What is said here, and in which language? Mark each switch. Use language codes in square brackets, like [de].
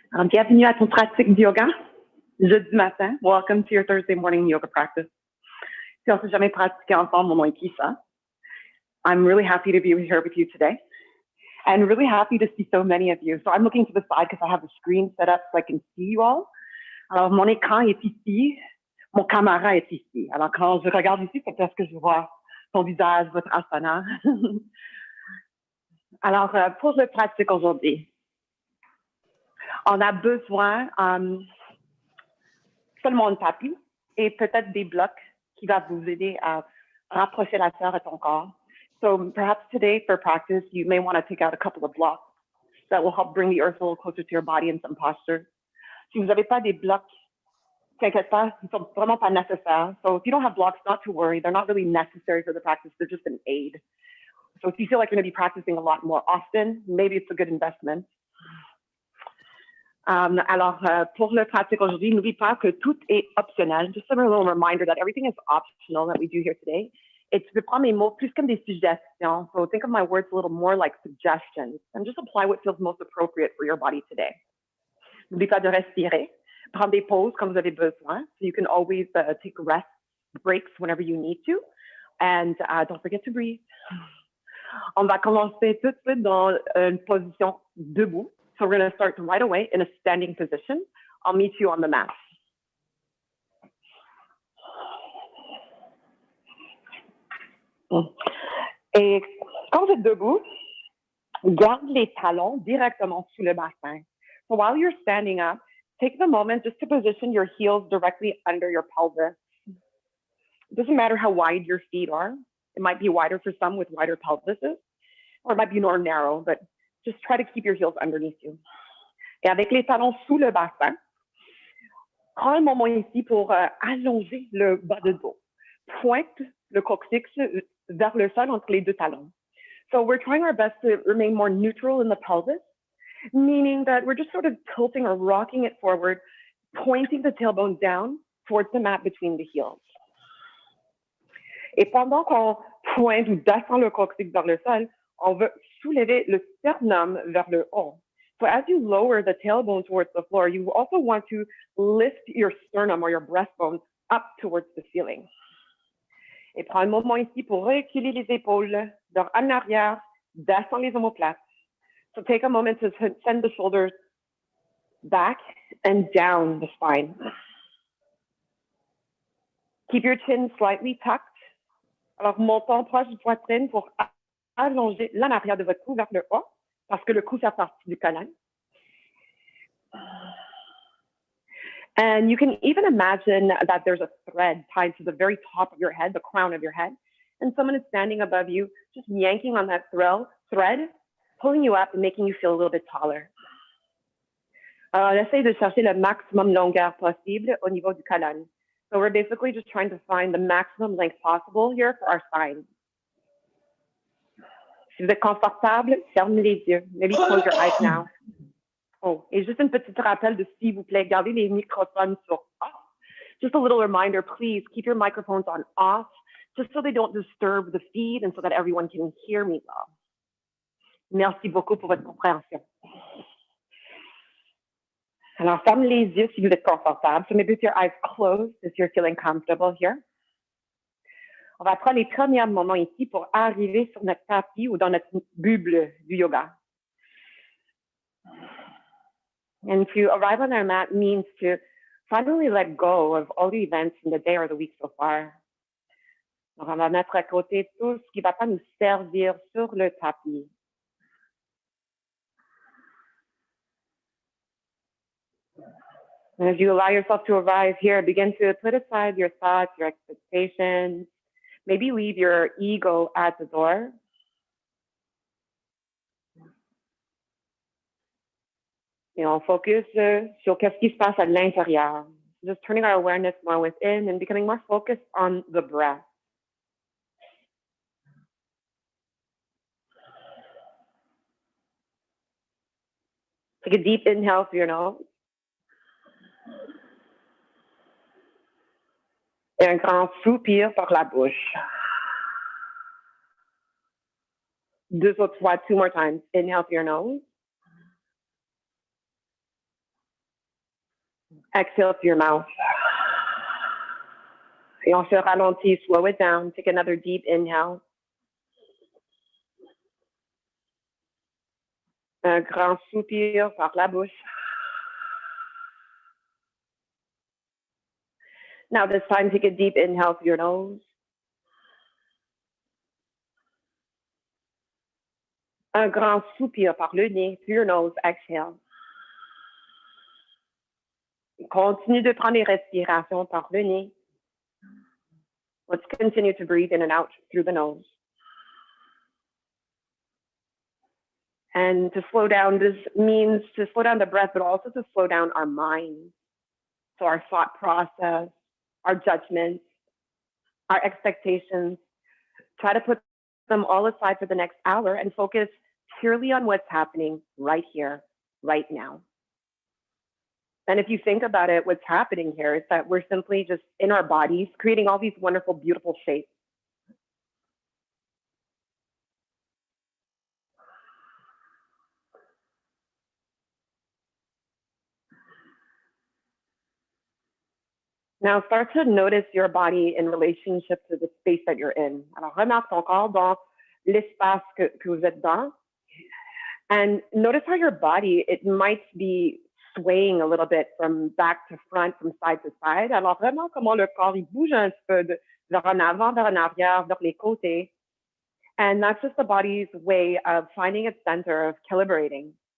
[fr] Bienvenue à ton pratique de yoga jeudi matin. [en] Welcome to your Thursday morning yoga practice. [fr] Si on ne s'est jamais pratiqué ensemble, mon nom est Kisa. [en] I'm really happy to be here with you today and really happy to see so many of you. So I'm looking to the side because I have the screen set up so I can see you all. [fr] Alors mon écran est ici, mon caméra est ici. Alors quand je regarde ici, c'est parce que je vois ton visage, votre asana. Alors, pour le pratique aujourd'hui, on a besoin seulement de tapis et peut-être des blocs qui vont vous aider à rapprocher la terre à ton corps. [en] So perhaps today for practice, you may want to take out a couple of blocks that will help bring the earth a little closer to your body in some postures. [fr] Si vous n'avez pas des blocs, t'inquiète pas, ils ne sont vraiment pas nécessaires. [en] So if you don't have blocks, not to worry. They're not really necessary for the practice. They're just an aid. So if you feel like you're going to be practicing a lot more often, maybe it's a good investment. [fr] Alors, pour le pratique aujourd'hui, n'oublie pas que tout est optionnel. [en] Just a little reminder that everything is optional that we do here today. [fr] Et tu peux prendre mes mots plus comme des suggestions. [en] So think of my words a little more like suggestions and just apply what feels most appropriate for your body today. [fr] N'oublie pas de respirer. Prendre des pauses quand vous avez besoin. [en] So you can always take rest breaks whenever you need to. And don't forget to breathe. [fr] On va commencer tout de suite dans une position debout. [en] So we're going to start right away in a standing position. I'll meet you on the mat. [fr] Et quand vous êtes debout, garde les talons directement sous le bassin. [en] So while you're standing up, take the moment just to position your heels directly under your pelvis. It doesn't matter how wide your feet are. It might be wider for some with wider pelvises, or it might be more narrow, but just try to keep your heels underneath you. [fr] Et avec les talons sous le bassin, prends un moment ici pour allonger le bas de dos. Pointe le coccyx vers le sol entre les deux talons. [en] So we're trying our best to remain more neutral in the pelvis, meaning that we're just sort of tilting or rocking it forward, pointing the tailbone down towards the mat between the heels. [fr] Et pendant qu'on pointe ou descend le coccyx vers le sol, on veut soulever le sternum vers le haut. [en] So as you lower the tailbone towards the floor, you also want to lift your sternum or your breastbone up towards the ceiling. [fr] Et prends un moment ici pour reculer les épaules, vers en arrière, descend les omoplates. [en] So take a moment to send the shoulders back and down the spine. Keep your chin slightly tucked. [fr] Alors, montons proche du poitrine pour allonger l'en arrière de votre cou vers le haut, parce que le cou fait partie du colonne. [en] And you can even imagine that there's a thread tied to the very top of your head, the crown of your head, and someone is standing above you, just yanking on that thread, pulling you up and making you feel a little bit taller. [fr] Alors, on essaie de chercher le maximum longueur possible au niveau du colonne. [en] So we're basically just trying to find the maximum length possible here for our spine. [fr] Si vous êtes confortable, fermez les yeux. [en] Maybe close your eyes now. [fr] Oh, et juste une petite rappel de s'il vous plaît, gardez les microphones sur off. [en] Just a little reminder, please keep your microphones on off, just so they don't disturb the feed and so that everyone can hear me well. [fr] Merci beaucoup pour votre compréhension. Alors, fermez les yeux si vous êtes confortable. [en] So maybe with your eyes closed if you're feeling comfortable here. [fr] On va prendre les premiers moments ici pour arriver sur notre tapis ou dans notre bulle du yoga. [en] And to arrive on our mat means to finally let go of all the events in the day or the week so far. [fr] Donc, on va mettre à côté tout ce qui ne va pas nous servir sur le tapis. [en] And as you allow yourself to arrive here, begin to put aside your thoughts, your expectations. Maybe leave your ego at the door. [fr] Et on focus sur qu'est-ce qui se passe à l'intérieur. [en] Just turning our awareness more within and becoming more focused on the breath. Take a deep inhale through your nose. [fr] Et un grand soupir par la bouche. Deux autres fois, [en] 2 more times. Inhale through your nose. Exhale through your mouth. [fr] Et on se ralentit, [en] slow it down. Take another deep inhale. [fr] Un grand soupir par la bouche. [en] Now this time, take a deep inhale through your nose. [fr] Un grand soupir par le nez, [en] through your nose, exhale. [fr] Continue de prendre les respirations par le nez. [en] Let's continue to breathe in and out through the nose. And to slow down, this means to slow down the breath, but also to slow down our minds. So our thought process, our judgments, our expectations. Try to put them all aside for the next hour and focus purely on what's happening right here, right now. And if you think about it, what's happening here is that we're simply just in our bodies creating all these wonderful, beautiful shapes. Now start to notice your body in relationship to the space that you're in. [fr] Alors remarque ton corps dans l'espace que vous êtes dans. [en] And notice how your body, it might be swaying a little bit from back to front, from side to side. [fr] Alors remarque comment le corps il bouge un peu vers en avant, vers en arrière, vers les côtés. [en] And that's just the body's way of finding its center, of calibrating.